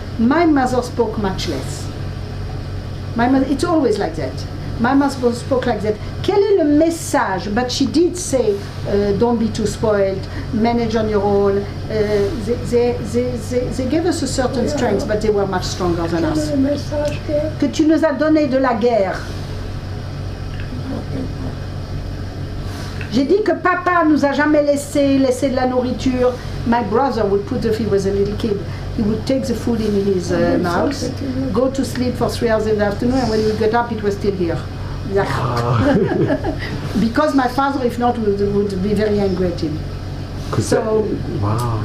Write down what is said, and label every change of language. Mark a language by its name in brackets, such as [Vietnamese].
[English] My mother spoke much less. It's always like that. My mother spoke like that. [French] Quel est le message? [English] But she did say, don't be too spoiled, manage on your own. They gave us a certain strength, but they were much stronger than us. [French] Que tu nous as donné de la guerre. J'ai dit que papa nous a jamais laissé de la nourriture. [English] My brother would put, if he was a little kid, he would take the food in his mouth, go to sleep for 3 hours in the afternoon, and when he would get up, it was still here. Because my father, if not, would be very angry at him. So, wow.